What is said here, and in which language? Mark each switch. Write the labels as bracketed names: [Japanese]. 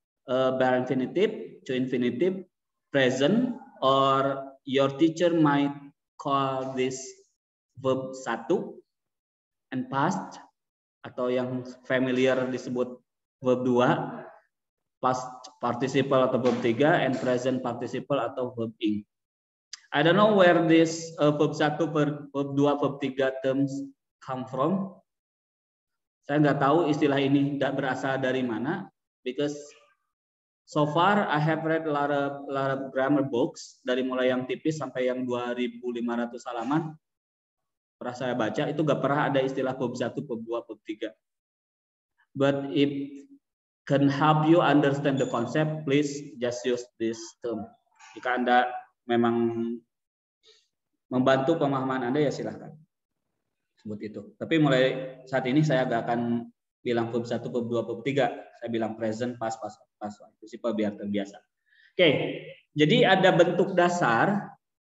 [English] Bare infinitive, to infinitive, present, or your teacher might call this verb satu, and past, [Indonesian] atau yang familiar disebut [English] verb 2, past participle atau verb 3, and present participle atau verb ing. I don't know where this verb 1, verb 2, verb 3 terms come from. [Indonesian] Saya nggak tahu istilah ini berasal dari mana, [English] because so far I have read a lot of grammar books, [Indonesian] dari mulai yang tipis sampai yang 2.500 halaman. Pernah saya baca, itu nggak pernah ada istilah verb 1, verb 2, verb 3. [English] But if can help you understand the concept, please just use this term. [Indonesian] Jika Anda memang membantu pemahaman Anda, ya silahkan sebut itu. Tapi mulai saat ini saya nggak akan bilang verb 1, verb 2, verb 3. Saya bilang present, past, participle biar terbiasa. Oke, jadi ada bentuk dasar.